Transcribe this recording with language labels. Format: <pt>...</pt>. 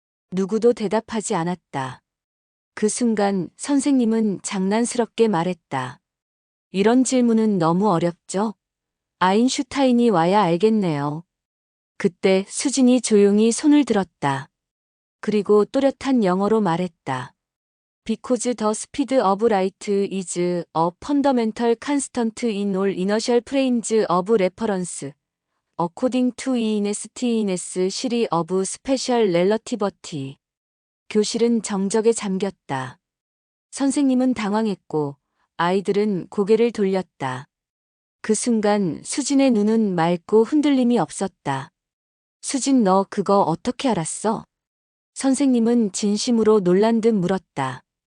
<ko>누구도 대답하지 않았다. 그 순간 선생님은 장난스럽게 말했다. 이런 질문은 너무 어렵죠? 아인슈타인이 와야 알겠네요. 그때 수진이 조용히 손을 들었다. 그리고 또렷한 영어로 말했다.</ko> <en>Because the speed of light is a fundamental constant in all inertial frames of reference, according to Einstein's theory of special relativity.</en> <ko>교실은 정적에 잠겼다. 선생님은 당황했고 아이들은 고개를 돌렸다. 그 순간 수진의 눈은 맑고 흔들림이 없었다. 수진, 너 그거 어떻게 알았어? 선생님은 진심으로 놀란 듯 물었다.</ko>